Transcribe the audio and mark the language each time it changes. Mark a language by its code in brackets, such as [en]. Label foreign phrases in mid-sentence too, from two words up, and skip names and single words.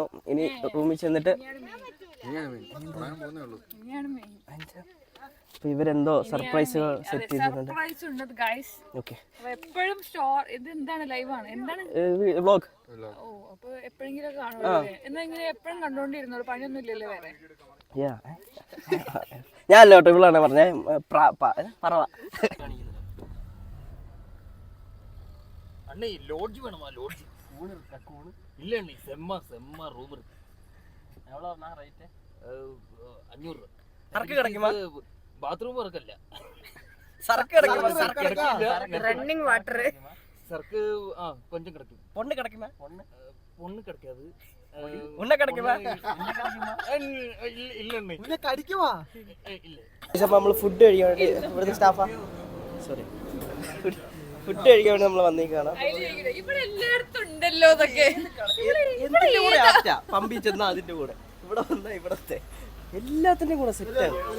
[ml] ഇനി റൂമിൽ ചെന്നിട്ട് ഇവരെന്തോ സർപ്രൈസുകൾ സെറ്റ് ചെയ്തിട്ടുണ്ട്. ഓക്കെ, എപ്പോഴും ഇത് എന്താണ് ലൈവാണ് എന്താണ് വ്ലോഗ്. ഓ, അപ്പൊ എപ്പോഴെങ്കിലും കാണുമല്ലോ. എന്നാ ഇങ്ങനെ എപ്പോഴും കണ്ടോണ്ടിരുന്നോളൂ, പണിയൊന്നും ഇല്ലല്ലോ വേറെ. ഞാനല്ല കേട്ടോ, ഇവളാണ് പറഞ്ഞേ പറവ. [ta] அண்ணே லோட்ஜ் வேணுமா? லோட்ஜ் கூணு இருக்கா? கூணு இல்ல அண்ணே, செம்ம ரூம் இருக்கு. எவ்வளோண்ணா ரேட்டு? 500 ரூபா. சரக்கு கிடைக்குமா? பாத்ரூமும் இருக்குல்ல. சரக்கு கிடைக்குமா? [en] running water [ta] சரக்கு கொஞ்சம் கிடைக்கும். பொண்ணு கிடைக்குமா? பொண்ணு கிடைக்காது. உன்ன கிடைக்குமா? இல்ல அண்ணே. [ml] പിന്നെ കടിക്കുവാ [ta] இல்ல. [ml] അപ്പൊ നമ്മള് ഫുഡ് കഴിക്കാൻ വേണ്ടി ഇവിടുത്തെ സ്റ്റാഫാ, സോറി, ഫുഡ് കഴിക്കാൻ വേണ്ടി നമ്മൾ വന്നേക്കാണ്. ഇവിടെ എല്ലായിടത്തും ഉണ്ടല്ലോ ഇതൊക്കെ. പമ്പി ചെന്ന അതിന്റെ കൂടെ ഇവിടെ വന്ന ഇവിടത്തെ എല്ലാത്തിന്റെ കൂടെ സെറ്റാണ്.